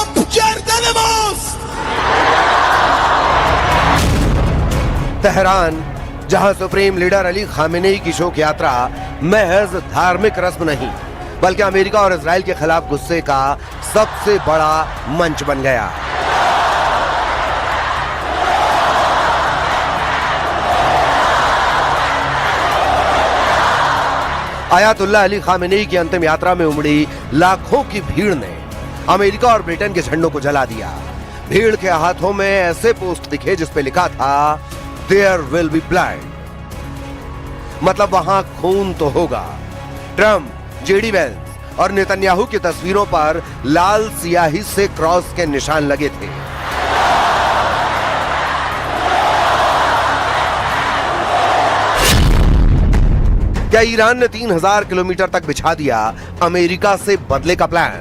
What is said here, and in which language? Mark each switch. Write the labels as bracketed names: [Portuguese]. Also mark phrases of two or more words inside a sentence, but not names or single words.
[Persian] گردن ماست. [Hindi] तेहरान, जहां सुप्रीम लीडर अली खामेनेई की शोक यात्रा महज धार्मिक रस्म नहीं बल्कि अमेरिका और इजराइल के खिलाफ गुस्से का सबसे बड़ा मंच बन गया। आयतुल्लाह अली खामेनेई की अंतिम यात्रा में उमड़ी लाखों की भीड़ ने अमेरिका और ब्रिटेन के झंडों को जला दिया। भीड़ के हाथों में ऐसे पोस्ट दिखे जिस पे लिखा था [English] There will be blood, [Hindi] मतलब वहां खून तो होगा। ट्रंप, जेडी वेंस और नेतन्याहू की तस्वीरों पर लाल सियाही से क्रॉस के निशान लगे थे। क्या ईरान ने 3000 किलोमीटर तक बिछा दिया अमेरिका से बदले का प्लान?